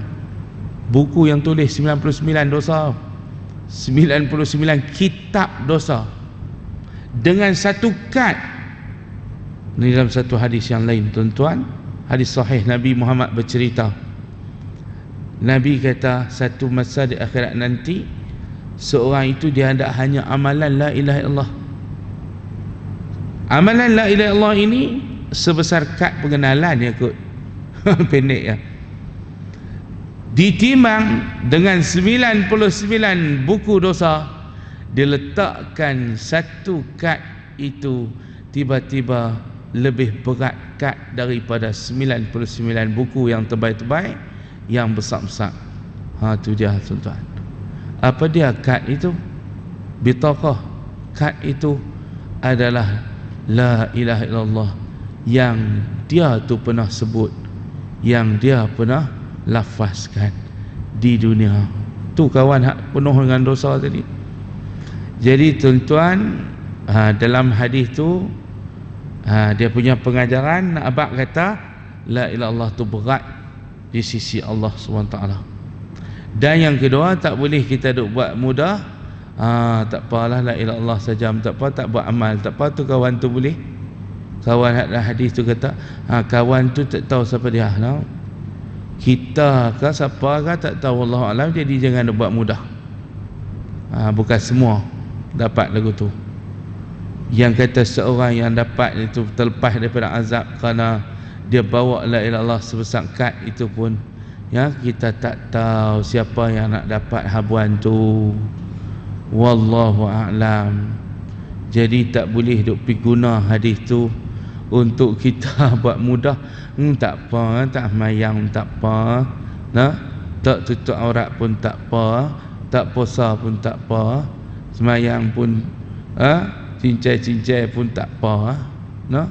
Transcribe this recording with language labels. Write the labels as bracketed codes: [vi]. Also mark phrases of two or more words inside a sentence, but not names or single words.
[ms] Buku yang tulis 99 dosa, 99 kitab dosa dengan satu kad. Ini dalam satu hadis yang lain tuan-tuan, hadis sahih Nabi Muhammad bercerita. Nabi kata satu masa di akhirat nanti, seorang itu dia ada hanya amalan [ar] لا إله إلا الله. [ms] Amalan [ar] لا إله إلا الله [ms] ini sebesar kad pengenalan ya kot. Pendek ya. Ditimbang dengan 99 buku dosa, diletakkan satu kad itu tiba-tiba lebih berat kad daripada 99 buku yang tebal-tebal, yang besar-besar. Tu dia tuan-tuan. Apa dia kad itu? Bitaqah. Kad itu adalah [ar] لا إله إلا الله [ms] yang dia tu pernah sebut, yang dia pernah lafazkan di dunia. Tu kawan hak penuh dengan dosa tadi. Jadi tuan-tuan, dalam hadis tu dia punya pengajaran, abang kata [ar] لا إله إلا الله [ms] tu berat di sisi Allah SWT. Dan yang kedua, tak boleh kita duk buat mudah. Tak apalah, [ar] لا إله إلا الله [ms] saja, tak apa, tak buat amal, tak apa. Tu kawan tu boleh. Kawan hadis tu kata, kawan tu tak tahu siapa dia. Kita ke siapa ke tak tahu, [ar] والله أعلم. [ms] Jadi jangan buat mudah. Bukan semua dapat lagu tu. yang kata seorang yang dapat itu terlepas daripada azab kerana dia bawa [ar] لا إله إلا الله [ms] sebesar kad, itu pun ya kita tak tahu siapa yang nak dapat habuan tu. [ar] والله أعلم. [ms] Jadi tak boleh duk pi guna hadis tu untuk kita buat mudah. Tak apa, tak mayang tak apa, nah, tak tutup aurat pun tak apa, tak puasa pun tak apa, semayang pun cincai-cincai pun tak apa, nah.